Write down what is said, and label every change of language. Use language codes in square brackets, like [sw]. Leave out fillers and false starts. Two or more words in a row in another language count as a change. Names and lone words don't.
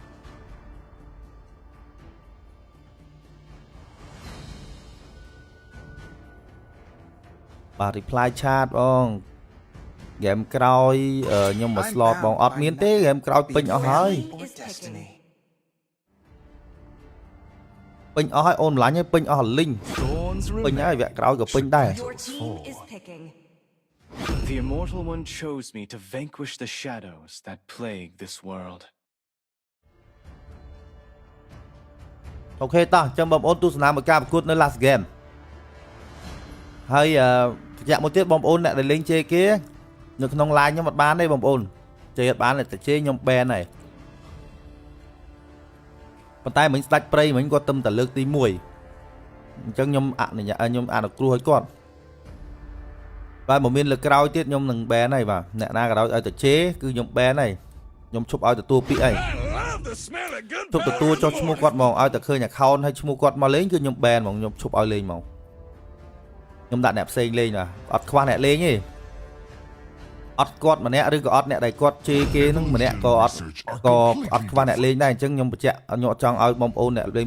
[km] បាទ [en] reply chat [km] បងហ្គេមក្រោយខ្ញុំមក slot បងអត់មានទេហ្គេមក្រោយពេញអស់ហើយ [en] Is picking. [km] ពេញអស់ហើយអូនម្លាញ់ហើយពេញអស់លីង [en] Dawn's [km] ពេញ [en] remain. [km] ហើយវគ្គក្រោយក៏ពេញដែរ [en] Your team is picking. The Immortal One chose me to vanquish the shadows that plague this world. [km] អូខេតោះចាំបងប្អូនទស្សនាមកការប្រកួតនៅ [en] last game [km] ហើយបញ្ជាក់មួយទៀតបងប្អូនអ្នកដែលលេងជេគេនៅក្នុង line ខ្ញុំអត់បានទេបងប្អូនជេអត់បានតែជេខ្ញុំ ban ហើយ ប៉ុន្តែមិញស្ដាច់ព្រៃមិញគាត់ទៅតែលើកទី1អញ្ចឹងខ្ញុំអនុគ្រោះឲ្យគាត់បាទមកមានលើកក្រោយទៀតខ្ញុំនឹង ban ហើយបាទអ្នកណាក៏ដោយឲ្យតែជេគឺខ្ញុំ ban ហើយខ្ញុំឈប់ឲ្យទទួលពាក្យអី [en] I love the smell of good [km] ឈប់ទទួលចុះឈ្មោះគាត់ហ្មងឲ្យតែឃើញ account ហើយឈ្មោះគាត់មកលេងគឺខ្ញុំ ban ហ្មងខ្ញុំឈប់ឲ្យលេងហ្មងខ្ញុំដាក់អ្នកផ្សេងលេងបាទអត់ខ្វះអ្នកលេងទេអត់គាត់ម្នាក់ឬក៏អត់អ្នកដែលគាត់ជេរគេហ្នឹងម្នាក់ក៏អត់ខ្វះអ្នកលេងដែរអញ្ចឹងខ្ញុំបញ្ជាក់ខ្ញុំអត់ចង់ឲ្យបងប្អូនអ្នកលេង